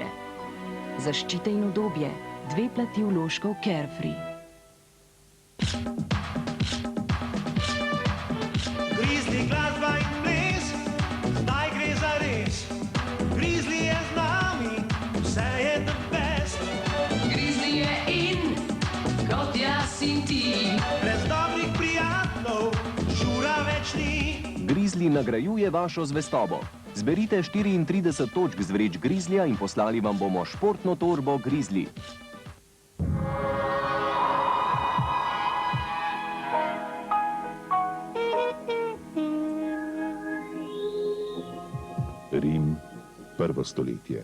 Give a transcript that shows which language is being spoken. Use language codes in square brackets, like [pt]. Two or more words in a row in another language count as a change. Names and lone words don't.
[sl] Zaščite in udobje, dve plati vložkov Carefree. Grizzly glasba in ples, zdaj gre za res. Grizzly je z nami, vse je [en] the best. [sl] Grizzly je in, kot jaz in ti. Brez dobrih prijateljev, žura več ni. Grizzly nagrajuje vašo zvestobo. Zberite 34 točk z vreč Grizzlyja in poslali vam bomo športno torbo Grizzly. Rim, 1. stoletje.